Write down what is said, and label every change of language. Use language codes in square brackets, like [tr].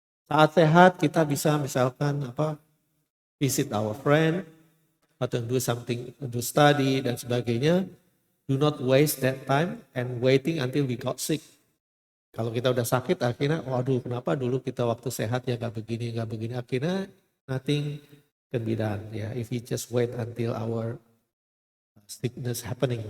[id] Saat sehat kita bisa misalkan [en] visit our friend [id] atau [en] do study [id] dan sebagainya. [en] Do not waste that time and waiting until we got sick. [id] Kalau kita udah sakit akhirnya, waduh kenapa dulu kita waktu sehat ya gak begini. [en] Akhirnya nothing can be done. Ya, if we just wait until our sickness happening.